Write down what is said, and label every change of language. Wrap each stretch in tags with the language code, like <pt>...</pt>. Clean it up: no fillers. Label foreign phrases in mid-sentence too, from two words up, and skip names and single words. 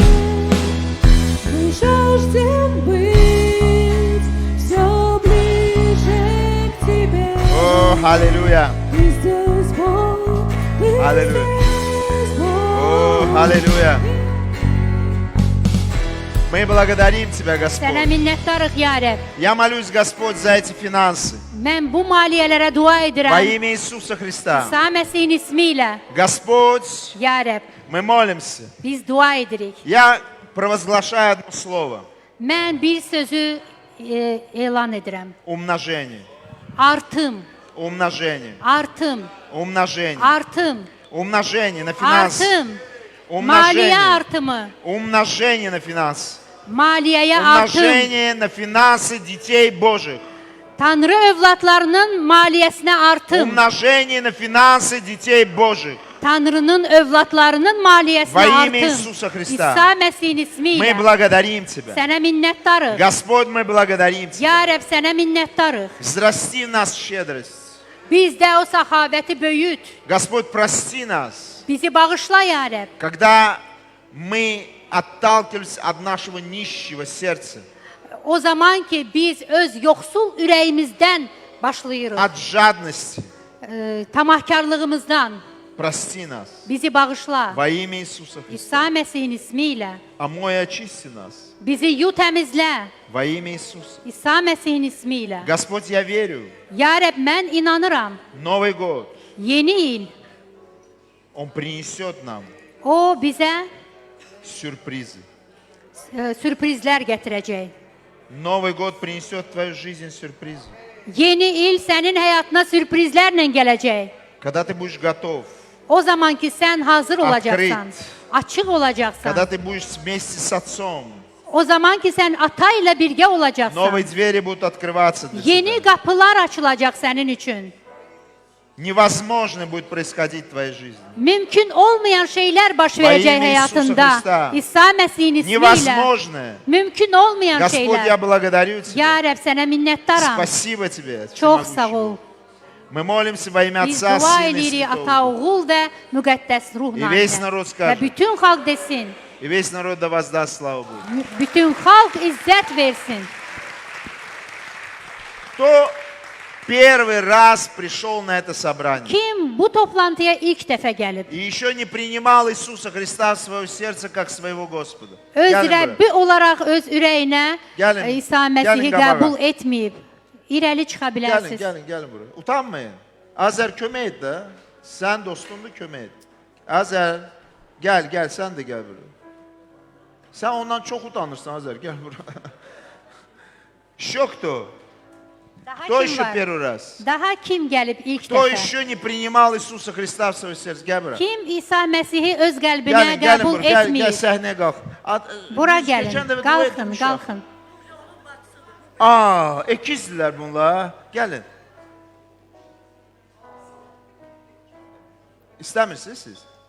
<ru>Мы жаждем быть все ближе к тебе. О, аллилуйя! Ты здесь, Бог, ты Аллилуйя. здесь, Бог. О, аллилуйя! Мы благодарим Тебя,</ru> <az>Sənə</az> <ru>Господь.</ru> <az>minnətdarıq ya Rəbb.</az> <ru>Я молюсь, Господь, за эти финансы.</ru> <az>Mən bu maliyyələrə dua</az> <ru>Во</ru> <az>edirəm.</az> <ru>имя Иисуса Христа.</ru> <az>İsa Məsihin ismi ilə.</az> <ru>Господь,</ru> <az>Ya Rəbb,</az> <ru>мы молимся.</ru> <az>biz dua edirik.</az> <ru>Я провозглашаю одно слово.</ru> <az>Mən bir sözü elan edirəm.</az> <ru>Умножение.</ru> <az>Artım,</az> <ru>Умножение.</ru> <az>artım,</az> <ru>Умножение.</ru> <az>artım,</az> <ru>Умножение на финансы.</ru> <az>artım. Maliyyə</az> <ru>Умножение.</ru> <az>artımı,</az> <ru>Умножение на финансы.</ru> <az>maliyyəyə artım.</az> <ru>Умножение на финансы детей Божьих.</ru> <az>Tanrı övladlarının maliyyəsinə artım.</az> <ru>Умножение на финансы детей Божьих.</ru> <az>Tanrının övladlarının maliyyəsinə</az> <ru>Во имя</ru> <az>artım.</az> <ru>Иисуса Христа.</ru> <az>İsa Məsihin ismi</az> <ru>Мы</ru> <az>ilə.</az> <ru>благодарим Тебя.</ru> <az>Sənə minnətdarıq.</az> <ru>Господь, мы благодарим Тебя.</ru> <az>Ya Rəbb, sənə minnətdarıq.</az> <ru>Взрасти в нас щедрость.</ru> <az>Bizdə o səxavəti böyüt.</az> <ru>Господь, прости нас,</ru> <az>Bizi bağışla ya Rəbb.</az> <ru>когда мы отталкивались от нашего нищего сердца,</ru> <az>O zaman ki biz öz yoxsul ürəyimizdən başlayırıq.</az> <ru>от жадности.</ru> <az>Tamahkarlığımızdan.</az> <ru>Прости нас</ru> <az>Bizi bağışla.</az> <ru>во имя Иисуса Христа.</ru> <az>İsa Məsihin ismi ilə.</az> <ru>Омой, очисти нас</ru> <az>Bizi yu təmizlə.</az> <ru>во имя Иисуса.</ru> <az>İsa Məsihin ismi ilə.</az> <ru>Господь, я верю,</ru> <az>Ya Rəbb, mən inanıram.</az> <ru>Новый год,</ru> <az>Yeni il</az> <ru>Он принесет нам</ru> <az>o bizə</az> <ru>сюрпризы.</ru> <az>sürprizlər gətirəcək.</az> <ru>Новый год принесет в твою жизнь сюрпризы.</ru> <az>Yeni il sənin həyatına sürprizlərlə gələcək.</az> <ru>Когда ты будешь готов,</ru> <az>O zaman ki sən hazır olacaqsan, açıq olacaqsan.</az> <ru>когда ты будешь вместе с Отцом,</ru> <az>O zaman ki sən ata ilə birgə olacaqsan.</az> <ru>новые двери будут открываться для</ru> <az>Yeni</az> <ru>тебя.</ru> <az>qapılar açılacaq sənin üçün.</az> <ru>Невозможно будет происходить в твоей жизни.</ru> <az>Mümkün olmayan şeylər baş verəcək</az> <ru>imя</ru> <az>həyatında.</az> <ru>Иисуса Христа.</ru> <az>İsa Məsihin ismi ilə.</az> <ru>Невозможно.</ru> <az>Mümkün olmayan</az> <ru>Господь, я</ru> <az>şeylər.</az> <ru>благодарю Тебя.</ru> <az>Ya Rəbb, sənə minnətdaram.</az> <ru>Спасибо Тебе.</ru> <az>Çox</az> <ru>всемогущий</ru> <az>sağ ol.</az> <ru>Бог. Мы молимся во имя</ru> <az>Biz</az> <ru>Отца,</ru> <az>dua</az> <ru>Сына и</ru> <az>edirik</az> <ru>Святого</ru> <az>ata,</az> <ru>Духа.</ru> <az>oğul və müqəddəs ruhla.</az> <ru>И весь народ</ru> <az>Və</az> <ru>скажет,</ru> <az>bütün xalq desin.</az> <ru>и весь народ да воздаст славу Богу.</ru> <az>Bütün xalq izzət versin.</az> <ru>Кто первый раз пришел на это собрание</ru> <az>Kim bu toplantıya ilk dəfə gəlib?</az> <ru>и еще не принимал Иисуса Христа в свое сердце как своего Господа?</ru> <az>Öz Gəlin buraya. Rəbbi olaraq öz ürəyinə Gəlin, İsa Məsihi gəlin qabağa. qəbul etməyib. İrəli çıxa</az> <tr>Gelin,</tr> <az>bilərsiniz.</az> <tr>gelin buraya. Utanmayın. Azer</tr> <az>kömək et de.</az> <tr>Sen dostumdu</tr> <az>kömək et.</az> <tr>Azer gel sen de gel buraya. Sen ondan çok utanırsan Azer gel buraya.</tr> <az>Şoktu. Daha</az> <ru>Кто</ru> <az>kim</az> <ru>еще</ru> <az>var?</az> <ru>первый раз?</ru> <az>Daha kim gəlib ilk</az> <ru>Кто</ru> <az>dəfə?</az> <ru>еще не принимал Иисуса Христа в свое сердце?</ru> <tr>Gel buraya.</tr> <az>Kim İsa Məsihi öz qəlbinə</az> <tr>Gelin</tr> <az>qəbul</az> <tr>buraya. Gel</tr> <az>etməyib?</az> <tr>sahneye kalk.</tr> <az>Bura Biz gəlin.</az> <tr>geçen de dua</tr> <az>Qalxın, etmişik. qalxın.</az> <tr>Aa, ikizdiler bunlar. Gelin. İstemirsiniz siz?</tr>